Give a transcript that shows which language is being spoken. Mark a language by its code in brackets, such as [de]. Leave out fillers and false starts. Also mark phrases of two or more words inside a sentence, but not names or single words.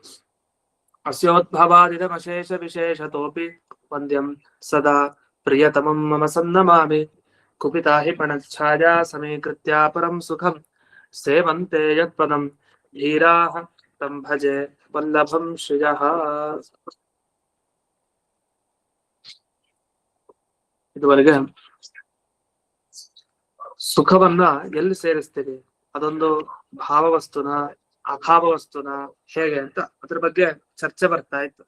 [sa] अस्योद्भवादिदमशेषविशेषतोऽपि वन्द्यं सदा प्रियतमं मम सन्नमामि कुपिता हि पणच्छाया समीकृत्या परं सुखं सेवन्ते यत्पदं धीराः तं भजे वल्लभं श्रियः. [kn] ಇದುವರೆಗೆ ಸುಖವನ್ನ ಎಲ್ಲಿ ಸೇರಿಸ್ತೀವಿ, ಅದೊಂದು ಭಾವವಸ್ತುನ ಅಭಾವ ವಸ್ತುನ ಹೇಗೆ ಅಂತ ಅದ್ರ ಬಗ್ಗೆ ಚರ್ಚೆ ಬರ್ತಾ ಇತ್ತು.